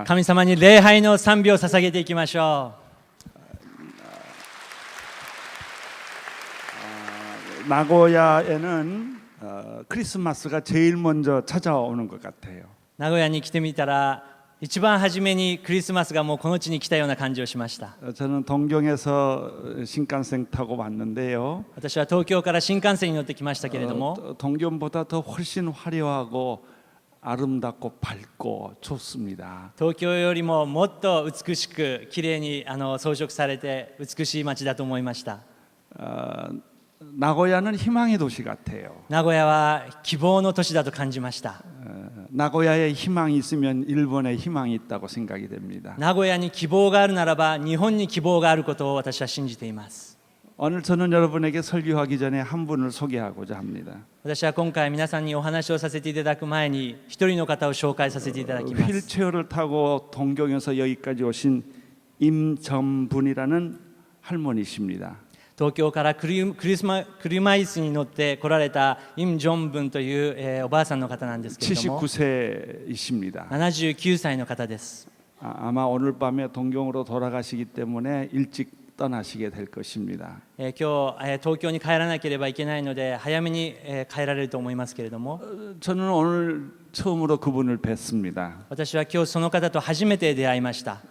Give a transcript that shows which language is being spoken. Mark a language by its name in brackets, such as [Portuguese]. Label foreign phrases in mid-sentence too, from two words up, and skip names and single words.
[Japanese] 神様に礼拝の賛美を捧げていきましょ [Korean] 나고야에는 크리스마스가 제일 먼저 찾아오는 것 같아요. [Japanese] う。名古屋に来てみたら一番初めにクリスマスがもうこの地に来たような感じをしました。 [Korean] 저는 동경에서 신칸센 타고 왔는데요. [Japanese] 私は東京から新幹線に乗ってきましたけれども、 [Korean] 동경보다 더 훨씬 화려하고 아름답고 밝고 좋습니다. [Japanese] 東京よりももっと美しく綺麗に装飾されて美しい街だと思いました。 [Korean] 나고야는 희망의 도시 같아요. [Japanese] 名古屋は希望の都市だと感じました。 [Korean] 나고야에 희망이 있으면 일본에 희망이 있다고 생각이 됩니다. [Japanese] 名古屋に希望があるならば日本に希望があることを私は信じています。 [Korean] 오늘 저는 여러분에게 설교하기 전에 한 분을 소개하고자 합니다. [Japanese] 私は今回皆さんにお話をさせていただく前に一人の方を紹介させていただきます。 [Korean] 휠체어를 타고 동경에서 여기까지 오신 임전분이라는 할머니십니다. [Japanese] 東京から車椅子に乗って来られたイム・ジョンブンという、おばあさんの方なんですけれども [Korean] 79세이십니다. [Japanese] 79歳の方です。 [Korean] 아마 오늘 밤에 동경으로 돌아가시기 때문에 일찍 떠나시게 될 것입니다. [Japanese] 今日、東京に帰らなければいけないので早めに、帰られると思いますけれども [Korean] 저는 오늘 처음으로 그분을 뵀습니다. [Japanese] 私は今日その方と初めて出会いました。